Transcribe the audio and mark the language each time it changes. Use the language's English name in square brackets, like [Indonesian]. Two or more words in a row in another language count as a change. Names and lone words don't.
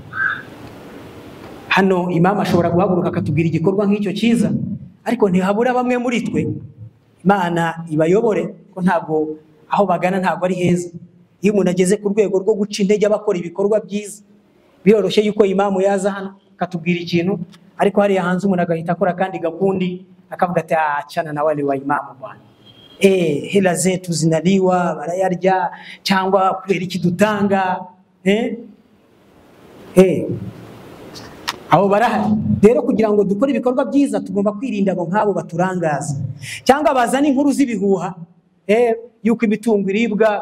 [Kinyarwanda] Hano Imam ashobora guhaguruka akatubwira igikorwa nk'icyo cyiza, ariko ntihabura bamwe muri twe Imana ibayobore ko ntabwo aho bagana ntabwo ari heza. Iyo umuntu ageze ku rwego rwo guca intege abakora ibikorwa byiza, biroroshye yuko Imam yaza hano akatubwira ikintu, ariko hariya hanze umuntu agahita akora kandi gakundi akavuga ati [Swahili] achana na wale wa Imam bwana, hela zetu zinaliwa [Kinyarwanda] barayarya, cyangwa kubera iki dutanga abo barahari. Rero kugira ngo dukore ibikorwa byiza tugomba kwirinda abo nk'abo baturangaza cyangwa bazana inkuru z'ibihuha yuko imitungo iribwa.